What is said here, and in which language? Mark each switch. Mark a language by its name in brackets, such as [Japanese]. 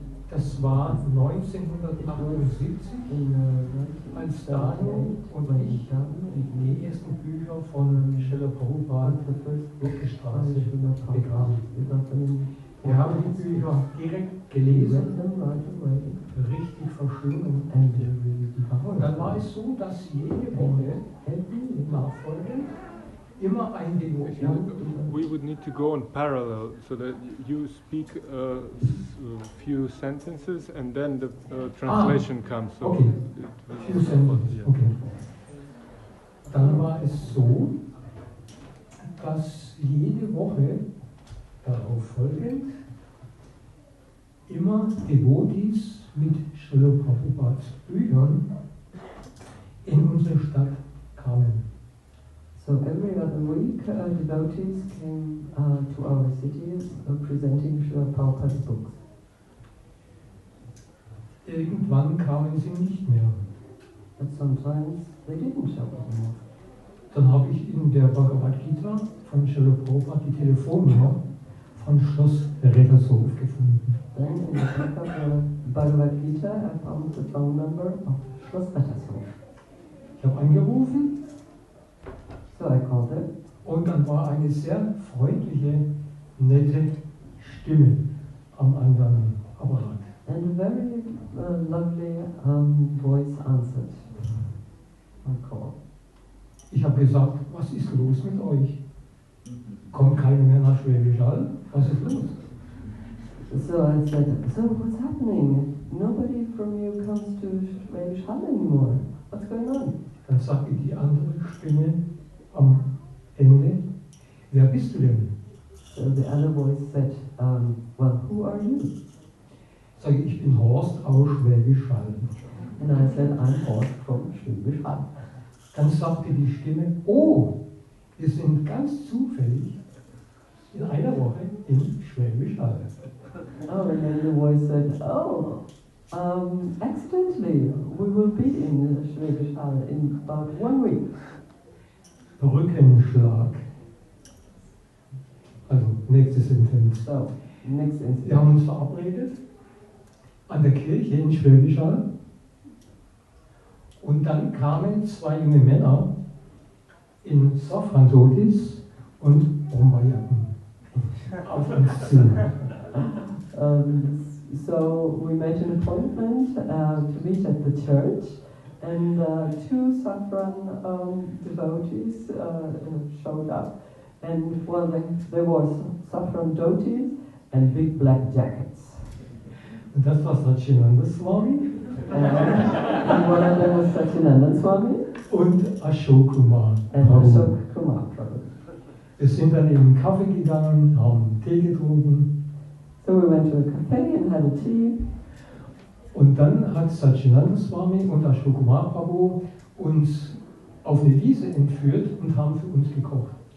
[German] Das war 1978, als Daniel und ich die ersten Bücher von Srila Prabhupada auf der Straße bekamen. Wir haben die Bücher direkt gelesen, richtig verschlungen. Und dann war es so, dass jede Woche nachfolgend immer ein Devotion. [English] We would need to go on parallel so that you speak a few sentences and then the translation comes. So okay. Few sentences. Okay. [German] Dann war es so, dass jede Woche darauf folgend immer Devotees mit Srila Prabhupads Büchern in unsere Stadt kamen. [English] So every other week, devotees came to our city presenting Srila Prabhupada's books. [German] Irgendwann kamen sie nicht mehr. [English] But sometimes they didn't show anymore. [German] Dann habe ich in der Bhagavad Gita von Srila Prabhupada die Telefonnummer von Schloss Rettershof gefunden. [English] Then in the book of the Bhagavad Gita, I found the phone number of Schloss Rettershof. [German] Ich habe angerufen. [English] So I called her. [German] Und dann war eine sehr freundliche, nette Stimme am anderen Apparat. [English] And a very lovely voice answered my call. [German] Ich habe gesagt, was ist los mit euch? Kommt keiner mehr nach Schwäbisch Hall? Was ist los? [English] So I said, so what's happening? Nobody from you comes to Schwäbisch Hall anymore. What's going on? [German] Dann sagte die andere Stimme am Ende, wer bist du denn? [English] So the other voice said, well, who are you? [German] Sag ich bin Horst aus Schwäbisch Hall. [English] And I said, I'm Horst from Schwäbisch Hall. [German] Dann sagte die Stimme, oh, wir sind ganz zufällig in einer Woche in Schwäbisch Hall. [English] Oh, and then the voice said, oh, accidentally, we will be in Schwäbisch Hall in about 1 week. [German] Brückenschlag. Also, nächste Sentenz. [English] So, next instance. [German] Wir haben uns verabredet an der Kirche in Schwäbisch Hall. Und dann kamen 2 junge Männer in Safrandotis und Bomberjacken auf uns zu. [English] So we made an appointment to meet at the church, and 2 saffron devotees showed up, and well, there was saffron devotees and big black jackets. [German] Und das war Satchinanda Swami. [English] And one of them was Satchinanda Swami. [German] Und Ashok Kumar. [English] And Ashok Kumar Prabhu. [German] Wir sind dann in den Kaffee gegangen, haben Tee getrunken. [English] So we went to a cafe and had a tea. [German] Und dann hat Satchinanda Swami und Ashok Kumar Prabhu uns auf eine Wiese entführt und haben für uns gekocht.